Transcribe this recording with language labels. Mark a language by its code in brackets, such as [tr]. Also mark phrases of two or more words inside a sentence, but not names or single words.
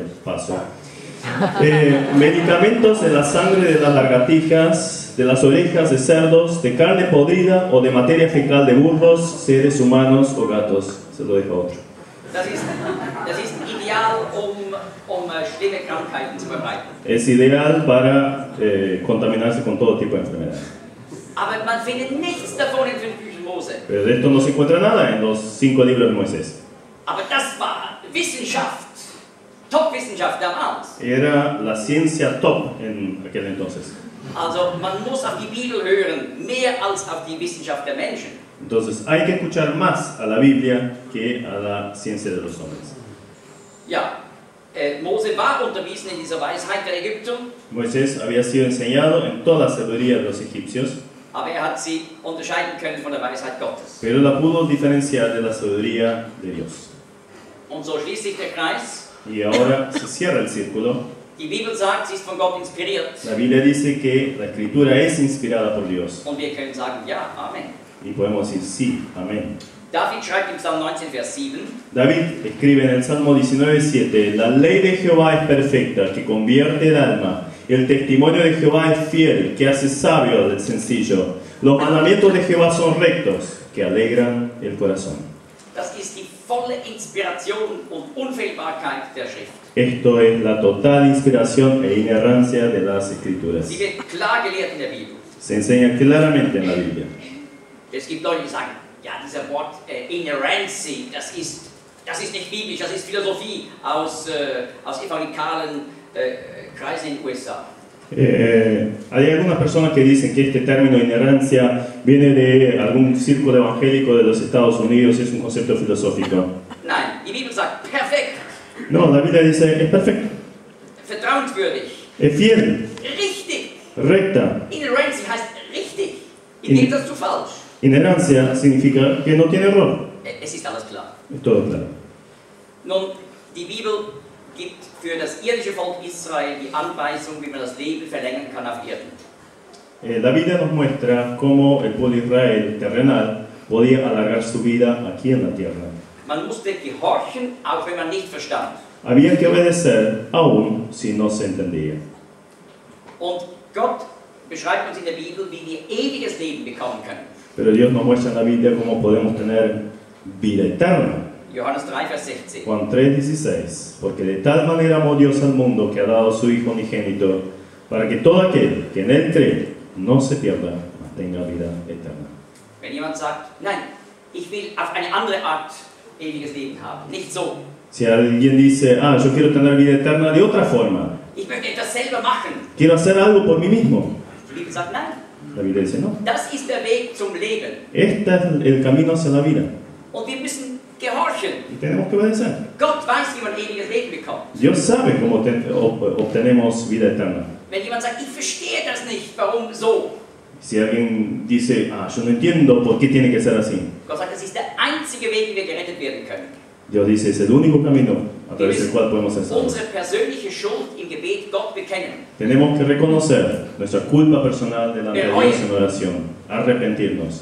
[es] Paso. Medicamentos en la sangre de las lagartijas, de las orejas de cerdos, de carne podrida o de materia fecal de burros, seres humanos o gatos. Se lo dejo a otro. [de] Das ist ideal, schlimme Krankheiten zu verbreiten. [es] Es ideal para contaminarse con todo tipo de enfermedades. [de] Aber man findet nichts davon in 5 Büchern Mose. [es] Pero de esto no se encuentra nada en los 5 libros de Moisés. [de] Aber das war Wissenschaft, Top-Wissenschaft. Wissenschaft damals. [es] Era la ciencia top en aquel entonces. [de] Also man muss auf die Bibel hören, mehr als auf die Wissenschaft der Menschen. [es] Entonces hay que escuchar más a la Biblia que a la ciencia de los hombres. [de] Ja, Mose war unterwiesen in dieser Weisheit der Ägypter, [es] Moisés había sido enseñado en toda la sabiduría de los egipcios, [de] aber hat sie unterscheiden können von der Weisheit Gottes. [es] pero la pudo diferenciar de la sabiduría de Dios. [de] Und so schließt sich der Kreis. [es] Y ahora se cierra el círculo. [de] Die Bibel sagt, sie ist von Gott inspiriert. [es] La Biblia dice que la escritura es inspirada por Dios. [de] Und wir können sagen, ja, Amen. [es] Y podemos decir sí, amén. [de] David schreibt im Psalm 19, Vers 7, [es] David escribe en el Salmo 19:7: La ley de Jehová es perfecta, que convierte el alma. El testimonio de Jehová es fiel, que hace sabio al sencillo. Los mandamientos de Jehová son rectos, que alegran el corazón. [de] das ist die volle Inspiration und Unfehlbarkeit der Schrift. [es] Esto es la total inspiración e inerrancia de las Escrituras. [de] Sie wird klar gelehrt in der Bibel. [es] Se enseña claramente en la Biblia. [de] Es gibt Leute, die sagen, ja, dieser Wort Inerrancy, das ist nicht biblisch, das ist Philosophie aus evangelikalen Kreisen in den USA. [es] Hay algunas personas que dicen que este término inerrancia viene de algún círculo evangélico de los Estados Unidos y es un concepto filosófico. [de] Nein, die Bibel sagt, perfekt, [es] No, la Biblia dice, es perfecto, [de] vertrauenswürdig, [es] es fiel, [de] richtig. [es] recta. [de] Inerrancy heißt richtig. Im Gegensatz zu falsch. [es] Inerrancia significa que no tiene error. [de] Es ist alles klar. [es] Es todo claro. [de] Nun, die Bibel gibt für das irdische Volk Israel die Anweisung, wie man das Leben verlängern kann auf Erden. [es] La Biblia nos muestra cómo el pueblo de Israel terrenal podía alargar su vida aquí en la tierra. [de] Man musste gehorchen, auch wenn man nicht verstand. [es] Había que obedecer aún si no se entendía. [de] Und Gott beschreibt uns in der Bibel, wie wir ewiges Leben bekommen können. [es] Pero Dios nos muestra en la Biblia cómo podemos tener vida eterna. [de] Johannes 3, Vers 16. [es] Juan 3:16. Porque de tal manera amó Dios al mundo que ha dado a su Hijo unigénito, para que todo aquel que en Él cree no se pierda, mas tenga vida eterna. [de] Wenn jemand sagt, nein, ich will auf eine andere Art ewiges Leben haben, nicht so. [es] Si alguien dice, yo quiero tener vida eterna de otra forma, [de] Ich möchte etwas selber machen. [es] quiero hacer algo por mí mismo, [de] Die Bibel sagt, nein, [es] la Biblia dice no. [de] das ist der Weg zum Leben. [es] Este es el camino hacia la vida [de] Und wir müssen gehorchen. [es] y tenemos que obedecer. [de] Gott weiß, wie man ewiges Leben bekommt. [es] Dios sabe cómo obtenemos vida eterna. [de] Wenn jemand sagt, ich verstehe das nicht, warum so? [es] Si alguien dice, yo no entiendo por qué tiene que ser así, [de] Gott sagt, das ist der einzige Weg, wie wir gerettet werden können. [es] Dios dice, es el único camino a través del cual podemos ser salvos. [de] Unsere persönliche Schuld im Gebet Gott bekennen. [es] Tenemos que reconocer nuestra culpa personal delante de Dios en oración, arrepentirnos.